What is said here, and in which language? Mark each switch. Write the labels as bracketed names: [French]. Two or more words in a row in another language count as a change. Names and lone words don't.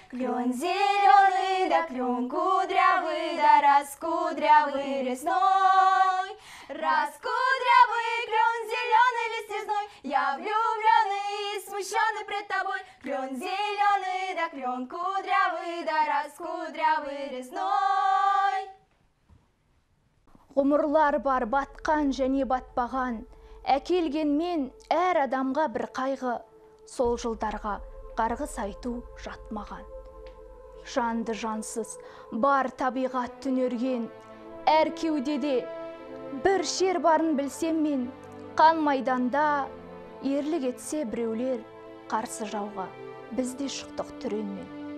[Russian] Клен зелёный, да клен кудрявый, да раскудрявый лесной. Раскудрявый клен, зелёный лист весной, я влюблённый и смущённый пред тобой. Клен зелёный, да клен кудрявый, да раскудрявый лесной. [Kazakh] Ғұмырлар бар батқан және батпаған, әкелгенмен әр адамға бір қайғы, сол жылдарға қарғыс айту жатмаған. Жанды жансыз, бар табиғат түнерген, әр кеудеде бір шер барын білсем мен, қан майданда ерлік етсе біреулер қарсы жауға, біз де шықтық түренмен.